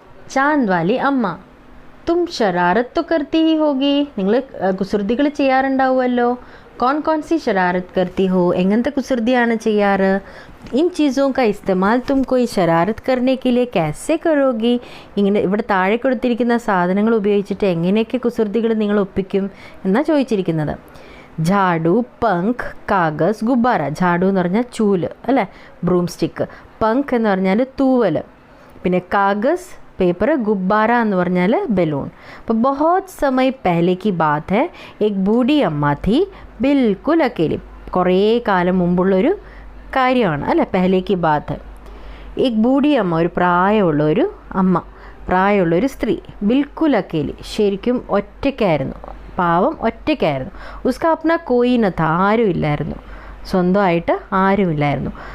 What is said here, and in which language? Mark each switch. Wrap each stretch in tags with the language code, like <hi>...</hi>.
<hi>चांद वाली अम्मा, तुम शरारत तो करती ही होगी.</hi> <ml>നിങ്ങൾ കുസൃതികൾ ചെയ്യാറുണ്ടാവുമല്ലോ.</ml> <hi>कौन कौन सी शरारत करती हो?</hi> <ml>എങ്ങനത്തെ കുസൃതിയാണ് ചെയ്യാറ്?</ml> <hi>इन चीज़ों का इस्तेमाल तुम कोई शरारत करने के लिए कैसे करोगी?</hi> <ml>ഇങ്ങനെ ഇവിടെ താഴെ കൊടുത്തിരിക്കുന്ന സാധനങ്ങൾ ഉപയോഗിച്ചിട്ട് എങ്ങനെയൊക്കെ കുസൃതികൾ നിങ്ങൾ ഒപ്പിക്കും എന്നാണ് ചോദിച്ചിരിക്കുന്നത്.</ml> <hi>झाड़ू पंख कागज गुब्बारा.</hi> <ml>झाड़ू എന്ന് പറഞ്ഞാൽ ചൂല് അല്ലേ, ബ്രൂം സ്റ്റിക്ക്. पंख എന്ന് പറഞ്ഞാൽ തൂവൽ. പിന്നെ कागज पेपर, गुब्बारा എന്ന് പറഞ്ഞാൽ ബലൂൺ. അപ്പോൾ</ml> <hi>बहुत समय पहले की बात है, एक बूढ़ी अम्मा थी बिल्कुल अकेली.</hi> <ml>കുറേ കാലം മുമ്പുള്ളൊരു കാര്യമാണ് അല്ലേ,</ml> <hi>पहले की बात है. एक बूढ़ी अम्मा,</hi> <ml>ഒരു പ്രായമുള്ള ഒരു അമ്മ, പ്രായമുള്ളൊരു സ്ത്രീ.</ml> <hi>ബിൽക്കുൽ അക്കേലി,</hi> <ml>ശരിക്കും ഒറ്റയ്ക്കായിരുന്നു, പാവം ഒറ്റയ്ക്കായിരുന്നു.</ml> <hi>ഉസ്കാ അപ്ന കോയി ന ഥാ,</hi> <ml>ആരുമില്ലായിരുന്നു, സ്വന്തമായിട്ട് ആരുമില്ലായിരുന്നു.</ml>